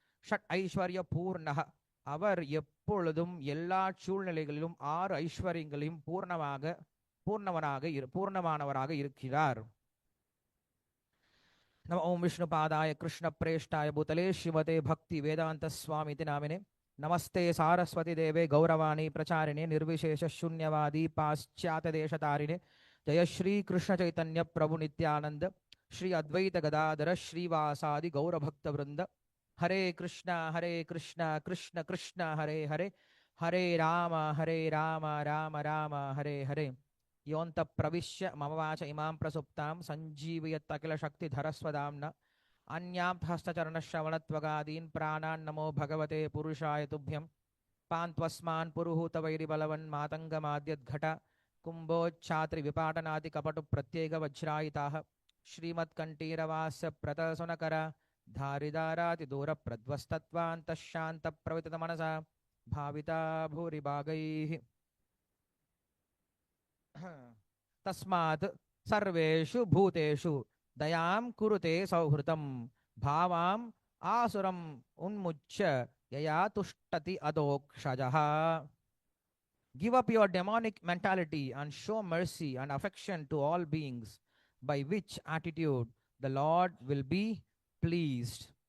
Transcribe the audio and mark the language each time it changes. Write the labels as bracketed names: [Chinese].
[Tamil] Shut ஐஸ்வர்ய பூர்ணக, அவர் எப்பொழுதும் எல்லா சூழ்நிலைகளிலும் 6 ஐஸ்வர்யங்களையும் பூர்ணமானவராக இருக்கிறார். [Sanskrit] நம ஓம் விஷ்ணு பாதாய கிருஷ்ண பிரேஷ்டாய பூதலே ஸ்ரீமதே பக்தி வேதாந்த சுவாமி நாமினே. நமஸ்தே சாரஸ்வதி தேவே கௌரவாணி பிரச்சாரிணே நிர்விசேஷ शून्यवादी पाश्चात्य देशतारिणे. जय श्री कृष्ण चैतन्य प्रभु नित्यानंद श्री अद्वैत गदाधर श्रीवासादि गौरभक्त वृंद. हरे कृष्णा कृष्ण कृष्ण हरे हरे, हरे राम राम राम हरे हरे. योऽन्त प्रविश्य मम वाच इमां प्रसुप्तां सञ्जीवयत् अखिल शक्तिधरस्वदाम्ना. अन्यां हस्तचरणश्रवणत्वगादीन् प्राणान् नमो भगवते पुरुषाय तुभ्यं. पान्त्वस्मान् पुरुहूतवैरिबलवन् मातङ्गमाद्यद्घट कुम्भोच्छात्रि विपाटनादि कपटु प्रत्येक वज्रायिताः. श्रीमत्कण्ठीरवास्य प्रतसुनकर धारिदाराति दूर प्रध्वस्तत्वान्तः शान्त प्रवितत मनसा भाविता भूरिभागैः. तस्मात् सर्वेषु भूतेषु दयां कुरुते सौहृदं. भावाम् आसुरम् उन्मुच्य यया तुष्टति अधोक्षजः. [English] Give up your demonic mentality and show mercy and affection to all beings, by which attitude the Lord will be pleased.